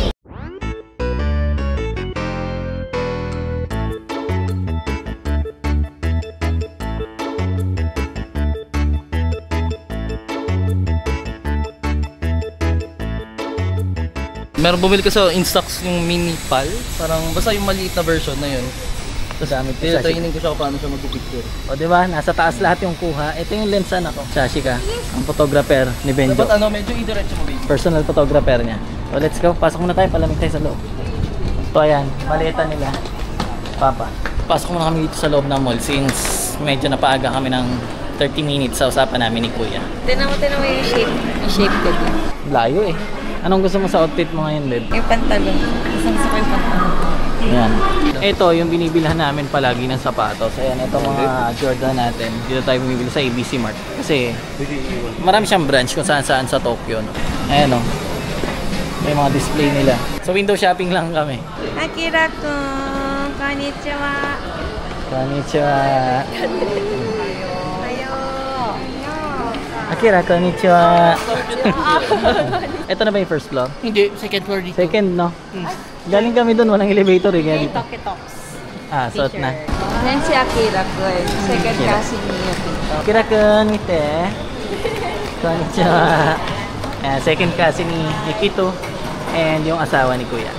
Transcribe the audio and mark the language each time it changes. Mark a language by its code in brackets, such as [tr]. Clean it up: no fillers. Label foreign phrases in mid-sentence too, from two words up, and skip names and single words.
[tl] Meron bumili ko sa Instax yung mini PAL. Parang basta yung maliit na version na yun. Tapos training ko siya kung paano siya mag-picture. O diba, nasa taas lahat yung kuha. Ito yung lens ko. Shashika, ang photographer ni Benjo. Dapat medyo idiretso mo, babe. Personal photographer niya. [en] So let's go, [tl] pasok muna tayo, palamig tayo sa loob. So ayan, maleta nila Papa. Pasok muna kami dito sa loob ng mall since medyo napaaga kami ng 30 minutes sa usapan namin ni Kuya. Tinan mo yung shape. Yung shape ko din. Layo eh. Anong gusto mo sa outfit mo ngayon, babe? Yung pantalon. Gusto ko yung pantalon. Ayan. Ito yung binibilhan namin palagi ng sapatos. Ayan, ito mga Jordan natin. Dito tayo bumibili sa ABC Mart. Kasi marami siyang branch kung saan-saan sa Tokyo, no? Ayan, no? May mga display nila. So [en] window shopping [tl] lang kami. [ja] Akira-kun, konnichiwa. Konnichiwa. Akira, konnichiwa. [tl] Ito na ba yung [en] first floor? [tl] Hindi, [en] second floor [tl] dito. Second, no? Galing kami doon, walang elevator eh. Kaya dito. Toki-toks. Suot na. Yan si Akira-kun. Second kasi niya dito. [ja] Akira-kun, 見て。こんにちは. [tl] Second kasi ni Yukito and yung asawa ni Kuya.